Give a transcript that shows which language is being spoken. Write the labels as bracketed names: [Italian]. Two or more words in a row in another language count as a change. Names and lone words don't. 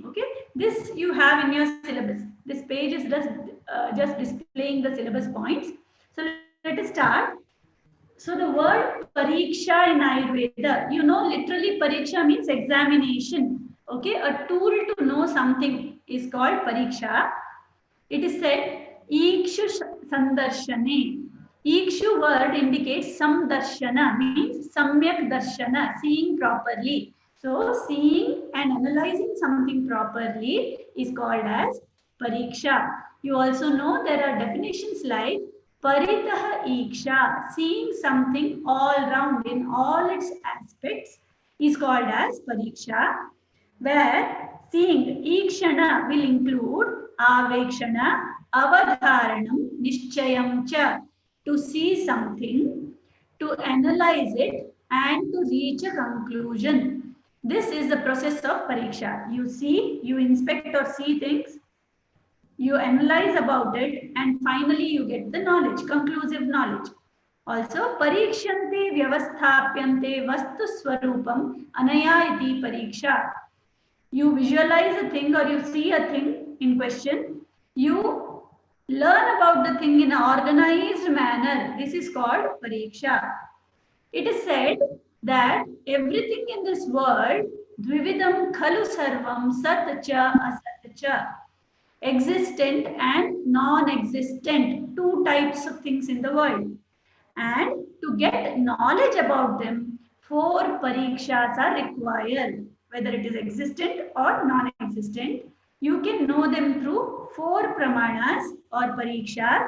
[English] Okay, this you have in your syllabus. This page is just displaying the syllabus points. So let us start. So the word pariksha in Ayurveda, you know, literally pariksha means examination. Okay, a tool to know something is called pariksha. It is said [Sanskrit] ikshu sandarshane. [English] Ikshu word indicates samdarshana, means [Sanskrit] samyak darshana, [English] seeing properly. So seeing and analyzing something properly is called as pariksha. You also know there are definitions like [Sanskrit] paritah iksha, [English] seeing something all round in all its aspects is called as pariksha, where seeing ikshana will include [Sanskrit] avekshana, avadharanam, nishchayam cha, [English] to see something, to analyze it, and to reach a conclusion. This is the process of pariksha. You see, you inspect or see things, you analyze about it, and finally you get the knowledge, conclusive knowledge. Also, [Sanskrit] parikshante vyavasthapyante vastu swarupam anaya iti pariksha. [English] You visualize a thing or you see a thing in question, you learn about the thing in an organized manner. This is called pariksha. It is said that everything in this world, [Sanskrit] dvividam khalu sarvam sat cha asat cha, [English] existent and non-existent, two types of things in the world. And to get knowledge about them, 4 parikshas are required. Whether it is existent or non-existent, you can know them through 4 pramanas or parikshas.